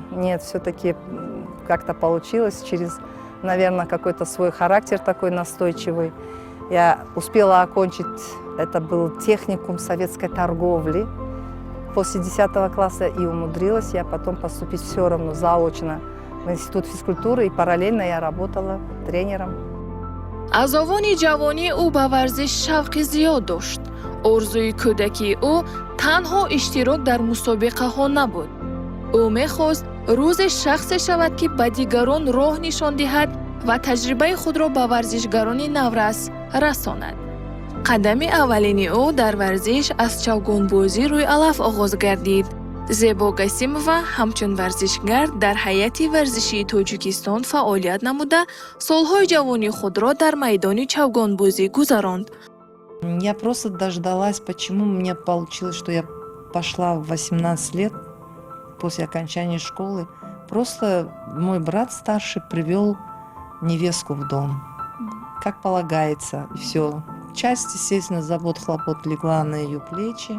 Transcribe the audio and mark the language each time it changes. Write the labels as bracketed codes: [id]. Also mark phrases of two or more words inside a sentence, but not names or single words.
[ru] Нет, все-таки как-то получилось через, наверное, какой-то свой характер такой настойчивый. Я успела окончить, это был техникум советской торговли после 10 класса и умудрилась я потом поступить все равно заочно в Институт физкультуры и параллельно я работала тренером. [tg] از آوان جوانی او به ورزش شوق زیاد داشت. آرزوی کودکی او تنها اشتراک در مسابقه ها نبود. او می‌خواست روز شخص شود که به دیگران راه نشان دهد و تجربه خود را به ورزشکاران نورس رساند. قدم اولین او در ورزش از چوگان‌بازی روی علف آغاز گردید. زیبا قاسمова همچون ورزشگر در هیئت ورزشی تاجیکستان فعالیت نموده، سالهای جوانی خود را در میدان چوگان‌بازی گذراند. [ru] Я просто дождалась, почему у меня получилось, что я пошла в 18 лет после окончания школы. Просто мой брат старший привел невестку в дом, как полагается, и все. Часть, естественно, забот, хлопот легла на ее плечи.